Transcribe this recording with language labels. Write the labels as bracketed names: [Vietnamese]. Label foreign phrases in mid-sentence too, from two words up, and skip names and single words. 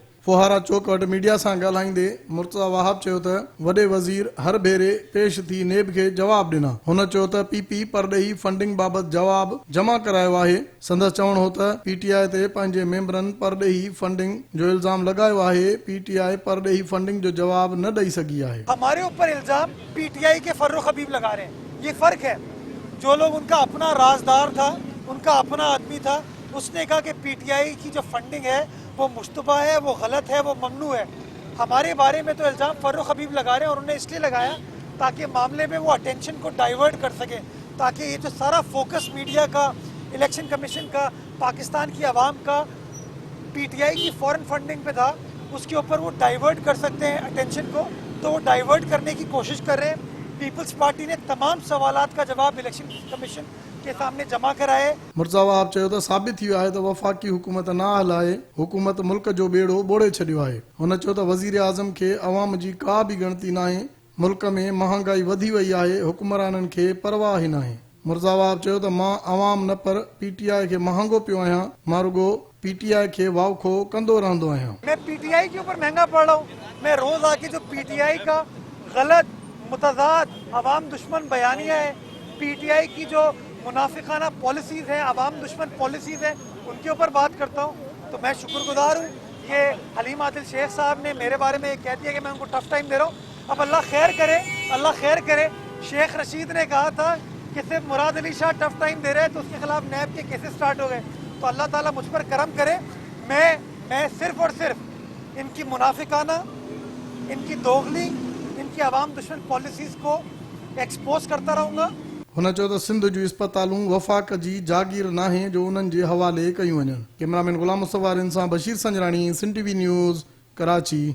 [Sindhi] फुहारा चौक वटि मीडिया सां ॻाल्हाईंदे मुर्तज़ा वहाब चयो त वॾे वज़ीर हर भेरे पेश थी नेब खे जवाब ॾिना। हुन चयो त पीपी परॾेही फंडिंग बाबति जवाब जमा करायो आहे। संदसि चवणु हो त पीटीआई ते पंहिंजे मेंबरनि परॾेही फंडिंग जो इल्ज़ाम लॻायो आहे। पीटीआई परॾेही फंडिंग जो जवाब न ॾेई सघी आहे। [Urdu] ہمارے اوپر الزام پی ٹی آئی کے فرخ حبیب لگا رہے ہیں. یہ فرق ہے. جو لوگ ان کا اپنا رازدار تھا، ان کا اپنا آدمی تھا، اس نے کہا کہ پی ٹی آئی کی جو فنڈنگ ہے وہ مشتبہ ہے، وہ غلط ہے، وہ ممنوع ہے. ہمارے بارے میں تو الزام فرخ حبیب لگا رہے ہیں اور انہوں نے اس لیے لگایا تاکہ معاملے میں وہ اٹینشن کو ڈائیورٹ کر سکے، تاکہ یہ جو سارا فوکس میڈیا کا، الیکشن کمیشن کا، پاکستان کی عوام کا پی ٹی آئی کی [English] foreign funding [Urdu] پہ تھا، اس کے اوپر وہ ڈائیورٹ کر سکتے ہیں اٹینشن کو. تو وہ ڈائیورٹ کرنے کی کوشش کر رہے ہیں۔ پیپلز پارٹی نے تمام سوالات کا جواب الیکشن کمیشن کے سامنے جمع کرائے. [Sindhi] मुर्तज़ा वहाब चयो त साबित थी वियो आहे त वफ़ाक़ी हुकूमत न हलाए, हुकूमत मुल्क जो बेड़ो ॿोड़े छॾियो आहे। हुन चयो त वज़ीर आज़म खे अवाम जी का बि ॻणती नाहे। मुल्क में महांगाई वधी वई आहे, हुकुमराननि खे परवाह ई नाहे। मुर्तज़ा वहाब चयो त मां अवाम न पर पीटीआई खे महांगो पियो आहियां, मां रुगो पीटीआई खे वाउखो कंदो रहंदो आहियां। [Urdu] میں پی ٹی آئی کے اوپر مہنگا پڑ رہا ہوں۔ میں روز آ کے جو پی ٹی آئی کا غلط، متضاد، عوام دشمن بیانیہ ہے، پی ٹی آئی کی جو منافقانہ پالیسیز ہیں، عوام دشمن پالیسیز ہیں، ان کے اوپر بات کرتا ہوں. تو میں شکرگزار ہوں کہ حلیم عادل شیخ صاحب نے میرے بارے میں کہہ دیا کہ میں ان کو [English] tough time [Urdu] دے رہا ہوں. اب اللہ خیر کرے، اللہ خیر کرے۔ شیخ رشید نے کہا تھا کہ صرف مراد علی شاہ [English] tough time [Urdu] دے رہے ہیں تو اس کے خلاف نیب کے [English] cases start [Urdu] ہو گئے. تو اللہ تعالیٰ مجھ پر کرم کرے۔ میں صرف اور صرف ان کی منافقانہ، ان کی دوغلی، ان کی عوام دشمن پالیسیز کو ایکسپوز کرتا رہوں گا. [Sindhi] हुन चयो त सिंध जूं इस्पतालूं वफ़ाक़ जी जागीर नाहे जो उन्हनि जे हवाले कयूं वञनि। कैमरामैन गुलाम मुस्तफ़ा सां बशीर संजराणी, सिंध टीवी न्यूज़, कराची।